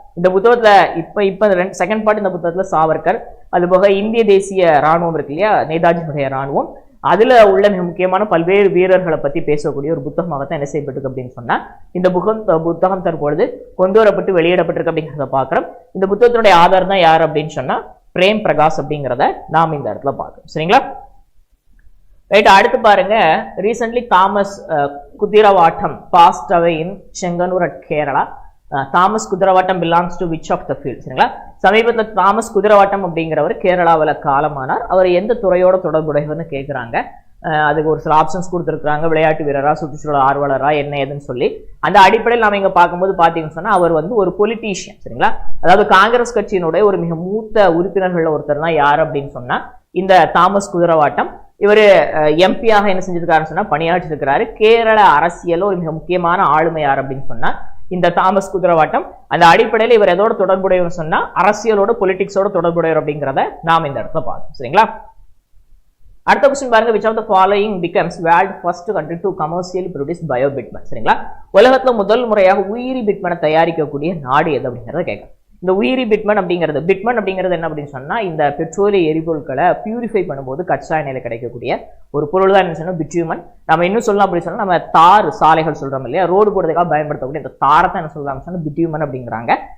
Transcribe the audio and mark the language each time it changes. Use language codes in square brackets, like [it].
[ta] இந்த புத்தகத்துல இப்ப செகண்ட் பார்ட் இந்த புத்தகத்துல சாவர்கர், அது போக இந்திய தேசிய ராணுவம் இருக்கு இல்லையா, நேதாஜியுடைய ராணுவம், அதுல உள்ள மிக முக்கியமான பல்வேறு வீரர்களை பத்தி பேசக்கூடிய ஒரு புத்தகமாகத்தான் என்ன செய்யப்பட்டிருக்கு அப்படின்னு சொன்னா இந்த புத்தகம் தற்பொழுது கொண்டு வரப்பட்டு வெளியிடப்பட்டிருக்கு அப்படிங்கிறத பாக்குறோம். இந்த புத்தகத்தினுடைய ஆதார் தான் யார் அப்படின்னு சொன்னா பிரேம் பிரகாஷ் அப்படிங்கிறத நாம் இந்த இடத்துல பார்க்கிறோம். சரிங்களா? ரைட். அடுத்து பாருங்க, [en] Recently Thomas Kuthiravattam passed away in Chenganur at Kerala. [ta] Thomas குதிரவாட்டம் [en] Belongs to which of the field? [ta] சரிங்களா? சமீபத்தில் தாமஸ் குதிரவாட்டம் அப்படிங்கிறவர் கேரளாவில் காலமானார். அவர் எந்த துறையோட தொடர்புடையவர்னு கேட்குறாங்க. அதுக்கு ஒரு சில ஆப்ஷன்ஸ் கொடுத்துருக்காங்க. விளையாட்டு வீரரா, சுற்றுச்சூழல் ஆர்வலரா, என்ன ஏதுன்னு சொல்லி. அந்த அடிப்படையில் நாம இங்க பார்க்கும்போது பார்த்தீங்கன்னு சொன்னா அவர் வந்து ஒரு பொலிட்டீஷியன். சரிங்களா? அதாவது காங்கிரஸ் கட்சியினுடைய ஒரு மிக மூத்த உறுப்பினர்கள் ஒருத்தர் தான் யார் அப்படின்னு சொன்னா இந்த தாமஸ் குதிரவாட்டம். இவர் எம்பியாக என்ன செஞ்சிருக்காருன்னு சொன்னா பணியாற்றி இருக்கிறாரு. கேரள அரசியல் ஒரு மிக முக்கியமான ஆளுமை யார் அப்படின்னு சொன்னா இந்த தாமஸ் குதிரவாட்டம். அந்த அடிப்படையில் இவர் எதோட தொடர்புடையவர் சொன்னா அரசியலோட, பொலிட்டிக்ஸோட தொடர்புடையவர் அப்படிங்கிறத நாம் இந்த இடத்துல பார்க்கணும். சரிங்களா? அடுத்த क्वेश्चन பாருங்க, [en] which of the following becomes world first country to commercially produce biobitumen? [ta] சரிங்களா? உலகத்துல முதல் முறையாக உயிரி பிட்மனை தயாரிக்கக்கூடிய நாடு எது அப்படிங்கறத கேட்க. இந்த உயிரி பிட்மன் அப்படிங்கிறது என்ன அப்படின்னு சொன்னா இந்த பெட்ரோலிய எரிபொருட்களை பியூரிஃபை பண்ணும்போது கச்சா எண்ணெயில கிடைக்கக்கூடிய ஒரு பொருள் தான் என்ன சொன்னா பிட்யூமன். நம்ம இன்னும் சொல்லலாம் அப்படின்னு சொன்னா நம்ம தார் சாலைகள் சொல்றோம் இல்லையா, ரோடு போடுறதுக்காக பயன்படுத்தக்கூடிய இந்த தாரை தான் என்ன சொல்லலாம் சொன்னா பிட்யூமன் அப்படிங்கிறாங்க.